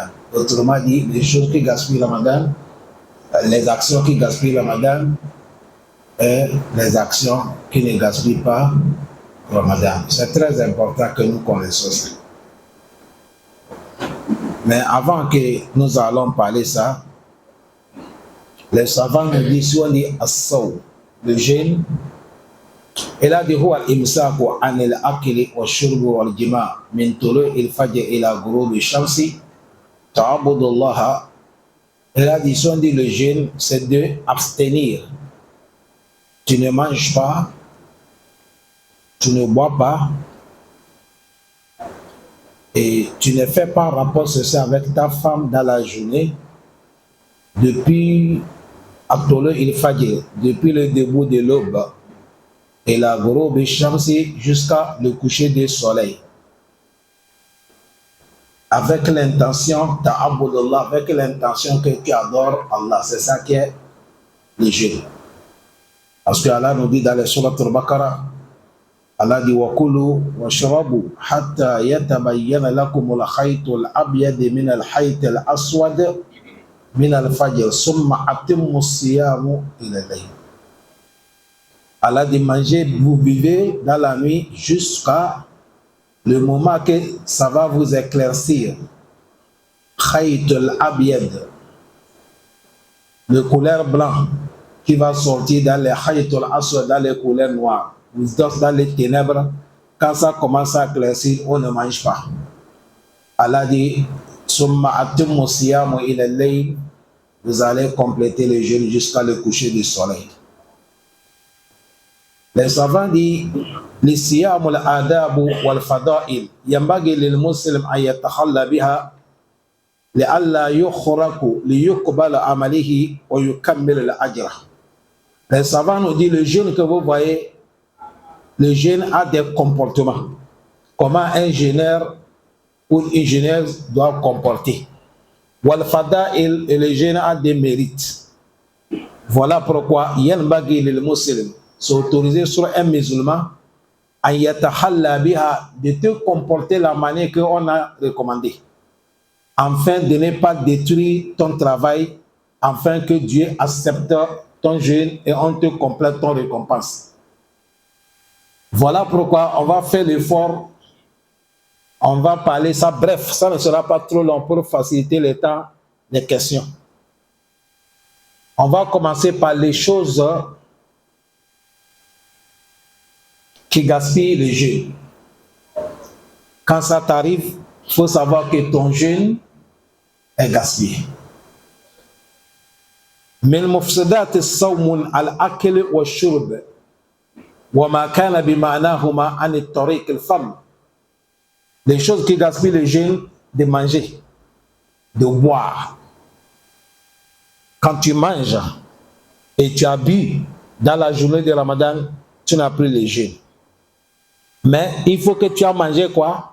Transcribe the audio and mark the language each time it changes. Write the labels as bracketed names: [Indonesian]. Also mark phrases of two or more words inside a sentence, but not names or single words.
[French] Autrement dit, les choses qui gaspillent le Ramadan, les actions qui gaspillent le Ramadan et les actions qui ne gaspillent pas le Ramadan. C'est très important que nous connaissions ça. Mais avant que nous allons parler ça, les savants nous disent, si on dit as-saw, le jeûne, et là, [Arabic] هو الإمساك عن الأكل والشرب والجماع من طلوع الفجر إلى غروب الشمس تعبدا لله. [French] Et la décision dit le jeûne, c'est de abstenir. Tu ne manges pas, tu ne bois pas, et tu ne fais pas rapport social avec ta femme dans la journée depuis depuis le début de l'aube et la [Arabic] غروب الشمس [French] jusqu'à le coucher du soleil. Avec l'intention, ta'abudullah, avec l'intention que tu adores Allah. C'est ça qui est le jeûne. Parce que Allah nous dit dans les sourates al-Baqarah, Allah dit [Arabic] وكلوا واشربوا حتى يتبين لكم الخيط الأبيض من الخيط الأسود من الفجر ثم أتموا الصيام إلى الليل. [French] Allah dit mangez, vous buvez dans la nuit jusqu'à le moment que ça va vous éclaircir. [Arabic] خيط الأبيض, [French] le couleur blanc qui va sortir dans les [Arabic] خيط الأسود, [French] dans les couleurs noires. Vous êtes dans les ténèbres, quand ça commence à éclaircir, on ne mange pas. Allah dit [Arabic] ثم أتموا الصيام إلى الليل, [French] vous allez compléter le jeûne jusqu'à le coucher du soleil. Les savants disent [Arabic] للصيام الآداب والفضائل ينبغي للمسلم أن يتخلق بها لئلا يخرق ليقبل عمله ويكمل الأجر. [French] Les savants nous disent le jeûne que vous voyez, le jeûne a des comportements. Comment un jeûneur ou une jeûneuse doit comporter. Wal-fada'il, et le jeûne a des mérites. Voilà pourquoi [Arabic] ينبغي للمسلم, [French] c'est autorisé sur un musulman à [Arabic] يتخلق بها, [French] de te comporter la manière qu'on a recommandé, afin de ne pas détruire ton travail, afin que Dieu accepte ton jeûne et on te complète ton récompense. Voilà pourquoi on va faire l'effort, on va parler ça bref, ça ne sera pas trop long pour faciliter le temps des questions. On va commencer par les choses qui gaspille le jeûne. Quand ça t'arrive, il faut savoir que ton jeûne est gaspillé. [Arabic] من مفسدات الصوم الأكل والشرب وَمَا كَانَ بِمَعْنَاهُمَا عَنِ الطَّرِيقِ الْفَمِّ. [French] Les choses qui gaspillent le jeûne, de manger, de boire. Quand tu manges et tu as bu dans la journée de Ramadan, tu n'as plus le jeûne. Mais il faut que tu aies mangé quoi?